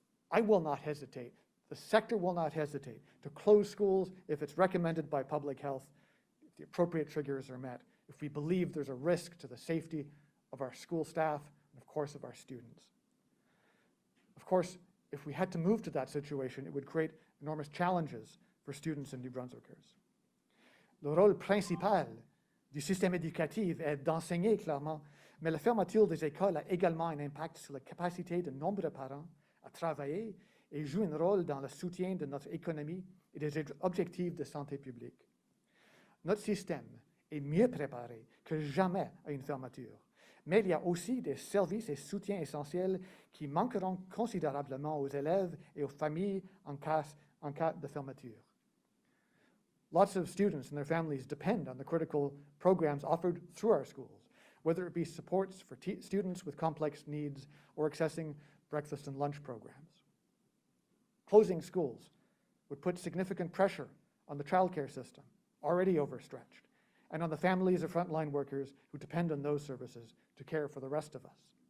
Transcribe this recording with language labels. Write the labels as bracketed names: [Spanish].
[English] I will not hesitate, the sector will not hesitate to close schools if it's recommended by public health, if the appropriate triggers are met, if we believe there's a risk to the safety of our school staff and of course of our students. Of course, if we had to move to that situation, it would create enormous challenges for students and New Brunswickers. [French] Le rôle principal du système éducatif est d'enseigner clairement, Mais la fermeture des écoles a également un impact sur la capacité de nombreux parents à travailler et joue un rôle dans le soutien de notre économie et des objectifs de santé publique. Notre système est mieux préparé que jamais à une fermeture, mais il y a aussi des services et soutiens essentiels qui manqueront considérablement aux élèves et aux familles en cas de fermeture. [English] Lots of students and their families depend on the critical programs offered through our schools, whether it be supports for students with complex needs or accessing breakfast and lunch programs. Closing schools would put significant pressure on the childcare system, already overstretched, and on the families of frontline workers who depend on those services to care for the rest of us.